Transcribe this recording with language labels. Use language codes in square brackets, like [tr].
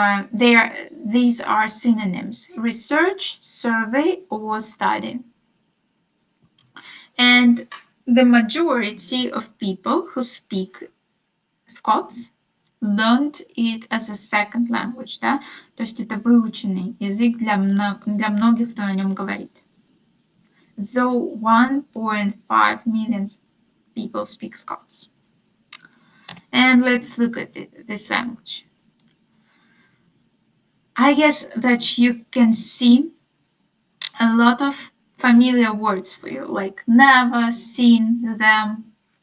[en] These are synonyms: research, survey, or study. And the majority of people who speak Scots learned it as a second language, да? [ru] То есть это выученный язык для многих, кто на нем говорит. [en] Though 1.5 million people speak Scots. And let's look at this language. I guess that you can see a lot of familiar words for you, like never, seen, them.